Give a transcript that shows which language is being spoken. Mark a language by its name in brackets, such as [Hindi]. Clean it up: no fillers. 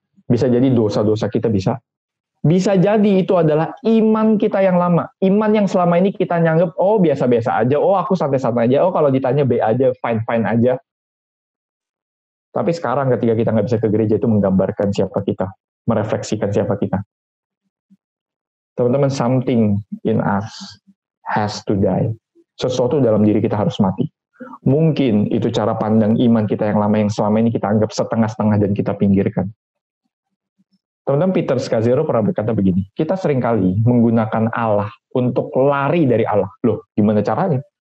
[Indonesian] Bisa jadi dosa-dosa kita bisa. Bisa jadi itu adalah iman kita yang lama. Iman yang selama ini kita nyanggep, oh biasa-biasa aja, oh aku santai-santai aja, oh kalau ditanya B aja, fine-fine aja. Tapi sekarang ketika kita nggak bisa ke gereja, itu menggambarkan siapa kita, merefleksikan siapa kita. [English] Teman-teman, something in us has to die. [Indonesian] Sesuatu dalam diri kita harus mati. Mungkin itu cara pandang iman kita yang lama, yang selama ini kita anggap setengah-setengah dan kita pinggirkan. Teman-teman, Peter Scazzero pernah berkata begini, kita seringkali menggunakan Allah untuk lari dari Allah. Loh, gimana caranya?